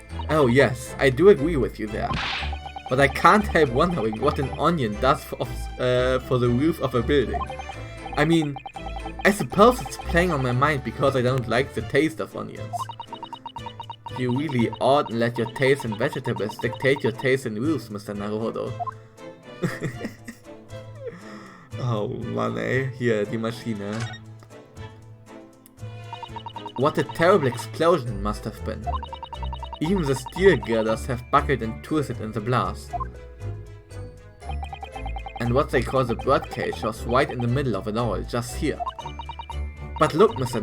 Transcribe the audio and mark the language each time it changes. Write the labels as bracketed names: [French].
[English] Oh yes, I do agree with you there. But I can't help wondering what an onion does for the roof of a building. I mean, I suppose it's playing on my mind because I don't like the taste of onions. You really oughtn't let your taste in vegetables dictate your taste in roofs, Mr. Naruhodo. [German] Oh Mann ey, hier die Maschine. [English] What a terrible explosion it must have been. Even the steel girders have buckled and twisted in the blast. And what they call the birdcage was right in the middle of it all, just here. But look, Mr.